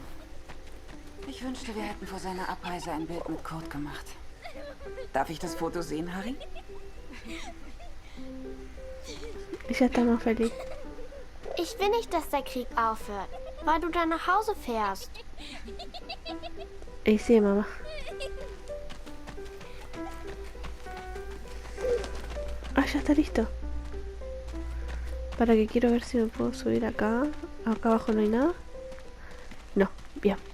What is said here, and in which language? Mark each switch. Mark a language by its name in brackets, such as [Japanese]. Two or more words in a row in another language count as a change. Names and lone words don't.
[German] Ich wünschte, wir hätten vor seiner Abreise ein Bild mit Kurt gemacht. Darf ich das Foto sehen, Harry? Ich hätte mal feliz. Ich will nicht, dass der Krieg aufhört, weil du dann nach Hause fährst. [Spanish] Sí, mamá. Ah, ya está listo. Para que quiero ver si me puedo subir acá. Acá abajo no hay nada. No, bien.